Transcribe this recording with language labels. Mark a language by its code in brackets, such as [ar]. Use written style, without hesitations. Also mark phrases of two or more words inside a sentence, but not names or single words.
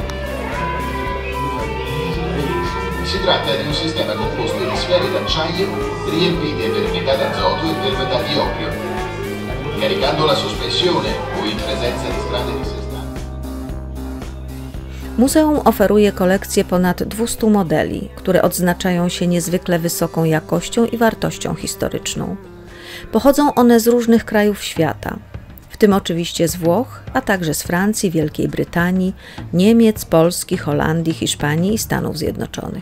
[it] Si tratta di un sistema composto di sfere d'acciaio riempite per metà d'azoto e per metà di oppio, caricando la sospensione o in presenza di strade dissestate. [pl] Muzeum oferuje kolekcję ponad 200 modeli, które odznaczają się niezwykle wysoką jakością i wartością historyczną. Pochodzą one z różnych krajów świata, w tym oczywiście z Włoch, a także z Francji, Wielkiej Brytanii, Niemiec, Polski, Holandii, Hiszpanii i Stanów Zjednoczonych.